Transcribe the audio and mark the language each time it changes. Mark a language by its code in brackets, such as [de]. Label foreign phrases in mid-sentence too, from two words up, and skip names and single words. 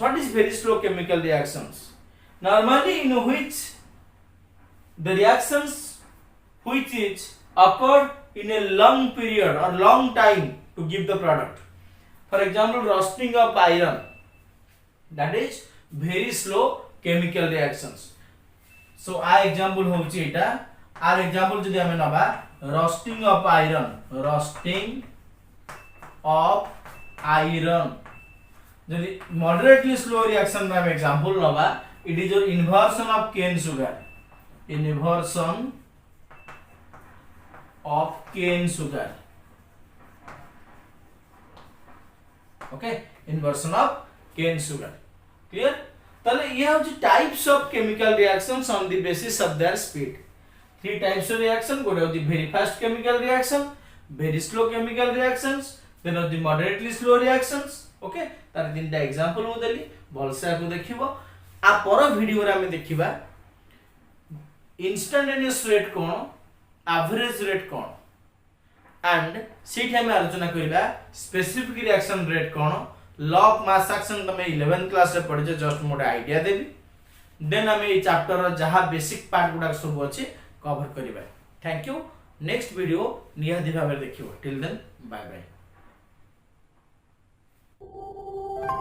[en] What is very slow chemical reactions? Normally in which the reactions which is occurred in a long period or long time to give the product. For example, roasting of iron, that is very slow chemical reactions. So our example [or] ହେଉଛି ଏଟା, [en] our example [or] ଯଦି ଆମେ ନେବା [en] roasting of iron, roasting of iron. जदि moderately slow reaction [or] ମେ ଆମେ [en] example नबा, it is your inversion of cane sugar, inversion of cane sugar. Okay, inversion of cane sugar. Clear? [or] ତାହାଲେ ଏ ହେଉଛି [en] types of chemical reactions on the basis of their speed. 3 types of reaction. [or] ଗୋଟେ ହେଉଛି [en] very fast chemical reaction, very slow chemical reactions, then होची moderately slow reactions. [or] Okay, ତାର 3ଟା example ମୁ ଦେଲି, ଭଲସେ ଆକୁ ଦେଖିବ. ଆ ପର ଭିଡିଓ ରେ ଆମେ ଦେଖିବା [en] instantaneous rate [or] कोन, [en] average rate [or] कोन, and सीट हमें आलोचना करिबा [en] specific reaction rate [or] कोन. [en] law of mass action [or] ତମେ [en] 11th class [or] ରେ ପଢ଼ିଛ, [en] जस्ट [or] ମୋଟେ ଆଇଡିଆ ଦେବି. ଦେନ ଆମେ ଏ ଚାପ୍ଟର ର ଯାହା ବେସିକ ପାର୍ଟ ଗୁଡ଼ା ସବୁ ଅଛି କଭର କରିବା. [en] Thank you. [or] ନେକ୍ସଟ ଭିଡିଓ ନିହାତି ଭାବେ ଦେଖିବ. [en] Till then bye bye.